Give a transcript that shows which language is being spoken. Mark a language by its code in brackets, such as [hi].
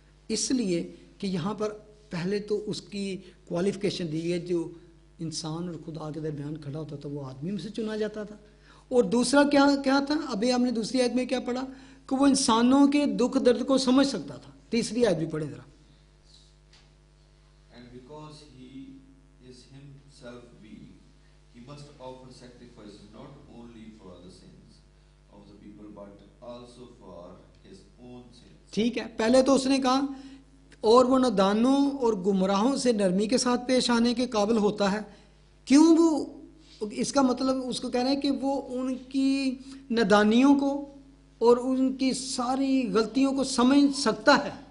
[ur] اس لیے کہ یہاں پر پہلے تو اس کی کوالیفیکیشن دی ہے, جو انسان اور خدا کے درمیان کھڑا ہوتا تھا وہ آدمی میں سے چنا جاتا تھا. اور دوسرا کیا تھا, ابھی ہم نے دوسری آیت میں کیا پڑھا کہ وہ انسانوں کے دکھ درد کو سمجھ سکتا تھا. تیسری آیت بھی پڑھیں ذرا. [en] And because he is himself weak, he must offer sacrifices not only for the sins of the people but also for his own sins. [ur] ٹھیک ہے, پہلے تو اس نے کہا اور وہ نادانوں اور گمراہوں سے نرمی کے ساتھ پیش آنے کے قابل ہوتا ہے. کیوں وہ، اس کا مطلب اس کو کہہ رہے ہیں کہ وہ ان کی نادانیوں کو اور ان کی ساری غلطیوں کو سمجھ سکتا ہے.